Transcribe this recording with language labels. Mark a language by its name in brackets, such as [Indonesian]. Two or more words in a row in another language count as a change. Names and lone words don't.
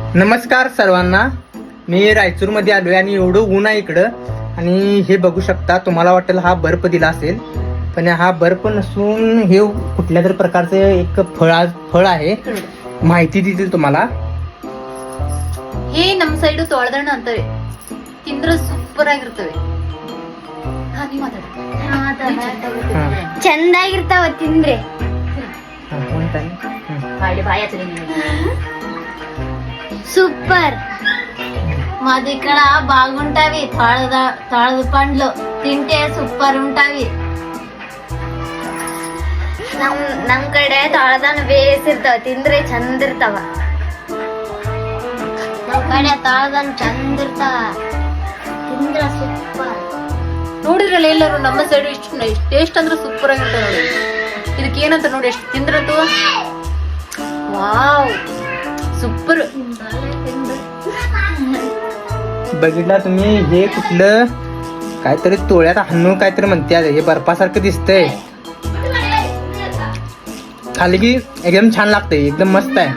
[Marathi] नमस्कार सर्वांना. मी रायचूरमध्ये आलोय आणि एवढं ऊन आहे इकडं. आणि हे बघू शकता, तुम्हाला वाटेल हा बर्फ दिला असेल, पण हा बर्फ नसून हे कुठल्या तरी प्रकारचं एक फळ आहे. माहिती देतील तुम्हाला. [Kannada] ಹೇ ನಮ್ಮ ಸೈಡು ತೊಳೆದಣ್ಣ ಅಂತಾರೆ, ತಿಂದ್ರೆ ಸೂಪರ್ ಆಗಿರ್ತವೆ. ನೀವ್ ಚಂದಾಗಿರ್ತಾವ ತಿಂದ್ರೆ. [Telugu] సూపర్. మా దగ్గర బాగుంటావి తాళద పండ్లు తింటే సూపర్ ఉంటావి. [Kannada] ನಮ್ ಕಡೆ ತಾಳದನ್ನ ಬೇಯಿಸಿರ್ತಾವ, ತಿಂದ್ರೆ ಚಂದ ಇರ್ತಾವ. ನಮ್ ಕಡೆ ತಾಳದನ್ನ ಚಂದ ಇರ್ತಾವ, ತಿಂದ್ರೆ ಸೂಪರ್. ನೋಡಿದ್ರಲ್ಲ ಎಲ್ಲರೂ ನಮ್ಮ ಸೈಡ್ ಇಷ್ಟು ಟೇಸ್ಟ್ ಅಂದ್ರೆ ಸೂಪರ್ ಆಗಿರ್ತಾವ ನೋಡಿ. ಇದಕ್ಕೆ ಏನಂತ ನೋಡಿ, ಎಷ್ಟು ತಿಂದ್ರತು [English] wow super. [Marathi] बघितला तुम्ही, हे कुठलं काहीतरी तोळ्यात हन्नू काहीतरी म्हणते. हे बर्फासारखं दिसतंय, खाली की एकदम छान लागतंय, एकदम मस्त आहे.